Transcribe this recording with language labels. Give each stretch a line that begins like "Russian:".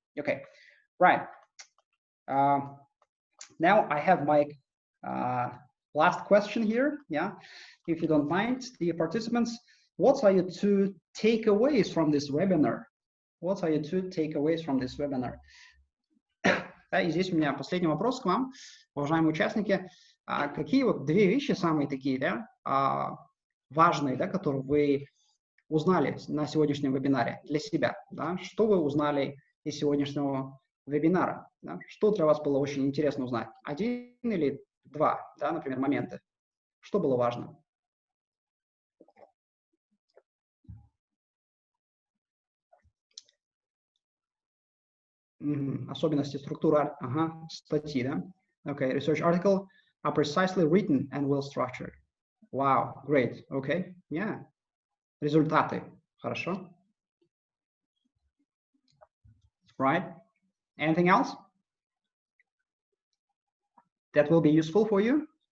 English: Okay, right. Now I have my last question here, yeah, if you don't mind, dear participants. What are your two takeaways from this webinar? What are your two takeaways from this webinar?
Russian: Да, и здесь у меня последний вопрос к вам, уважаемые участники. Какие вот две вещи самые такие, да, важные, да, которые вы узнали на сегодняшнем вебинаре для себя? Да? Что вы узнали из сегодняшнего вебинара? Да? Что для вас было очень интересно узнать? Один или два, да, например, моменты. Что было важно? Особенности структуры статьи, да?
English: Okay, research article are precisely written and well structured. Wow, great. Okay, yeah.
Russian: Результаты. Хорошо.
English: Right. Anything else that will be useful for you?